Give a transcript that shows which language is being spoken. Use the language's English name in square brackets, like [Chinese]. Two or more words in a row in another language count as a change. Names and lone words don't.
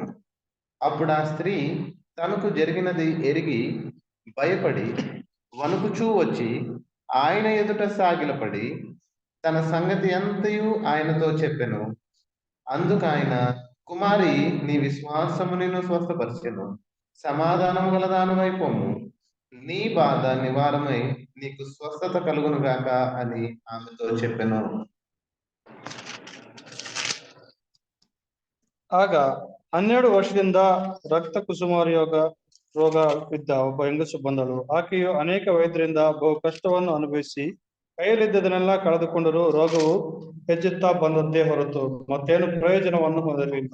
[Telugu] అప్పుడు ఆ స్త్రీ తనకు జరిగినది ఎరిగి భయపడి వణుకుచూ వచ్చి ఆయన ఎదుట సాగిలపడి తన సంగతి అంతయు ఆయనతో చెప్పెను. అందుకు ఆయన, కుమారి, నీ విశ్వాసము నిన్ను స్వస్థపరిచెను, సమాధానము గల దానివై పొమ్ము, నీ బాధ నివారమై నీకు స్వస్థత కలుగును గాక అని ఆమెతో చెప్పెను. [Kannada] ಆಗ 12 ವರ್ಷದಿಂದ ರಕ್ತ ಕುಸುಮಾರಿ ರೋಗವಿದ್ದ ಒಬ್ಬ ಹೆಂಗಸು ಬಂದಳು. ಆಕೆಯು ಅನೇಕ ವೈದ್ಯರಿಂದ ಬಹು ಕಷ್ಟವನ್ನು ಅನುಭವಿಸಿ ಕೈಯಲ್ಲಿದ್ದದನ್ನೆಲ್ಲ ಕಳೆದುಕೊಂಡರೂ ರೋಗವು ಹೆಚ್ಚುತ್ತಾ ಬಂದದ್ದೇ ಹೊರತು ಮತ್ತೇನು ಪ್ರಯೋಜನವನ್ನು ಹೊಂದಲಿಲ್ಲ.